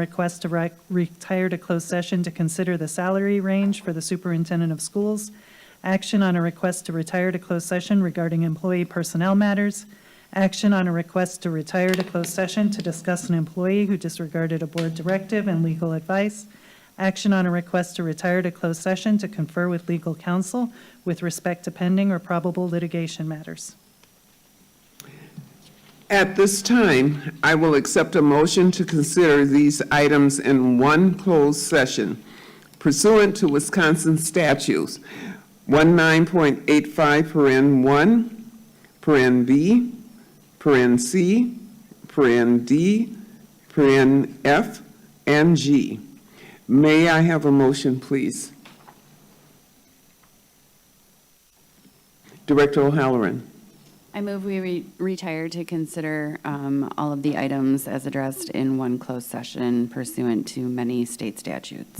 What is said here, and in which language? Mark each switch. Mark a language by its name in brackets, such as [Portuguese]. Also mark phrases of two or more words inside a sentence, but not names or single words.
[English] request to retire to closed session to consider the salary range for the superintendent of schools, action on a request to retire to closed session regarding employee personnel matters, action on a request to retire to closed session to discuss an employee who disregarded a board directive and legal advice, action on a request to retire to closed session to confer with legal counsel with respect to pending or probable litigation matters. At this time, I will accept a motion to consider these items in one closed session pursuant to Wisconsin statutes 19.85 paren 1, paren B, paren C, paren D, paren F, and G. May I have a motion, please? Director O'Halloran. I move we retire to consider all of the items as addressed in one closed session pursuant to many state statutes.